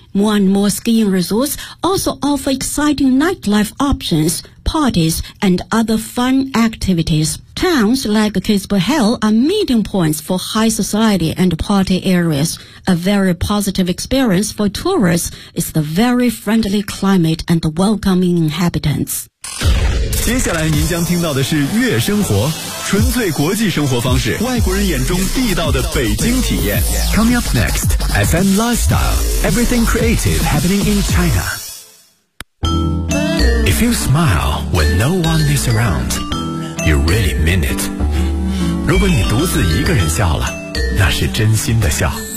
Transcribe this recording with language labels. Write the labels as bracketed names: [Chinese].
[English] More and more skiing resorts also offer exciting nightlife options, parties, and other fun activities. Towns like Kitzbühel are meeting points for high society and party areas. A very positive experience for tourists is the very friendly climate and the welcoming inhabitants. [Chinese] 接下来您将听到的是悦生活，纯粹国际生活方式，外国人眼中地道的北京体验。 [English] Coming up next, FM Lifestyle, Everything Creative Happening in China. If you smile when no one is around, you really mean it. [Chinese] 如果你独自一个人笑了，那是真心的笑。